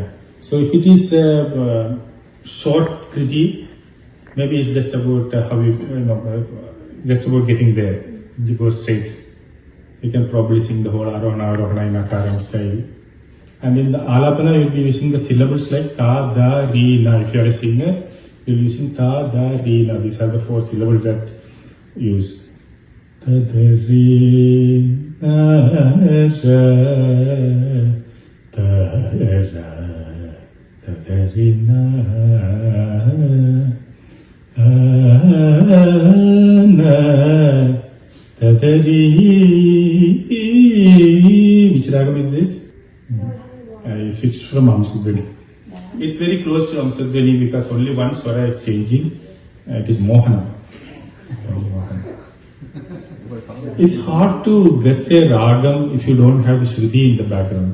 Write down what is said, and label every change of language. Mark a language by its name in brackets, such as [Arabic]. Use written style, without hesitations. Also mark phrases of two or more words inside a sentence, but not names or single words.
[English] So if it is a short kriti, maybe it's just about how just about getting there. You go straight. You can probably sing the whole Arohana in a Karam style. And in the alapana, you'll be using the syllables like ta, da, ri, na. If you are a singer, you'll be using ta, da, ri, na. These are the 4 syllables that use. Ta, da, ri, na, ra, ta, ra, ta, da, ri, na, na, ta, da, ri. Which ragam is this? I switched from Hamsadhvani. It's very close to Hamsadhvani because only one swara is changing. It is Mohana. It's hard to guess a ragam if you don't have the Shruti in the background.